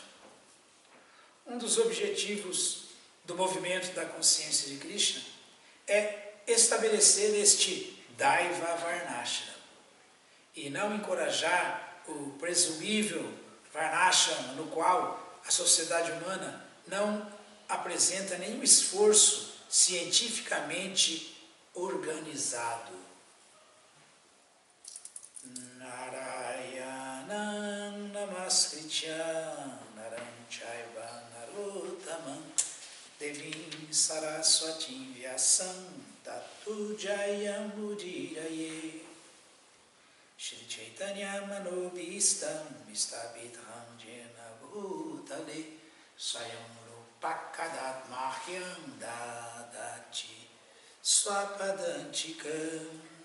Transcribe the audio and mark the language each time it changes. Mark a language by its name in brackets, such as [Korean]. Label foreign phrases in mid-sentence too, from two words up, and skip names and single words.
[Portuguese] Um dos objetivos do movimento da consciência de Krishna é estabelecer este [Sanskrit] दैव वर्णाश्रम [Portuguese] e não encorajar o presumível Varnashram, no qual a sociedade humana não apresenta nenhum esforço cientificamente organizado. [Sanskrit] नारायणं नमस्कृत्य नरं चैव नरोत्तमम् देवीं सरस्वतीं व्यासं ततो जयम् उदीरयेत् श्री चैतन्य मनोऽभीष्टं स्थापितं येन भूतले स्वयं रूपः कदा मह्यं ददाति स्वपदान्तिकम्